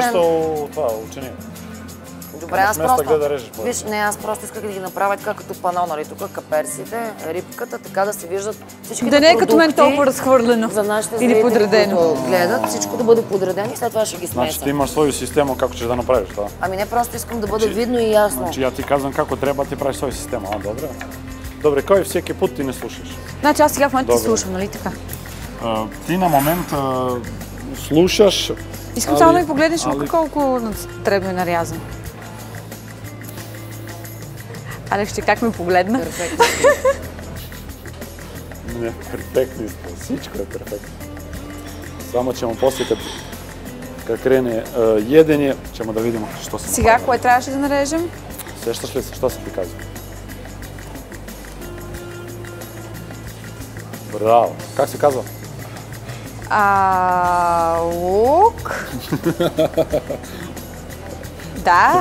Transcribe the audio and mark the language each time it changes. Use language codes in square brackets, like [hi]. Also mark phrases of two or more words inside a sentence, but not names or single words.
[bg] нещо това, учени. Добре, аз Вместо просто... да режеш, Виж, не, аз просто исках да ги направя така като пано, нали? Тук каперсите, рибката, така да се виждат всичките Да не е като мен продукти толкова разхвърлено. за нашите Или зрители, подредено. които гледат, всичко да бъде подредено и след това ще ги Значи смесам. [sr] ти имаш свою систему kako ćeš [bg] да направиш това. Ами не, просто искам да бъде видно и ясно. [sr] Значи ja ti казвам kako treba, [bg] ти правиш своя система. Добре. Добре, кой всеки път ти не слушаш? Значи аз сега в момента ти Добре. слушам, нали така? Ти на момент слушаш. Искам само да ми погледнеш колко дребно е нарязан. Алекс, ще как ме погледна? Перфектно. Не, перфектни сте. Всичко е перфектно. [sr] Само ćemo после kad krene jedenje, ćemo da vidimo što sam [bg] Сега, кое трябваше да нарежем? Сещаш ли се, що съм ти казал? Браво! Как се казва? Лук. Да.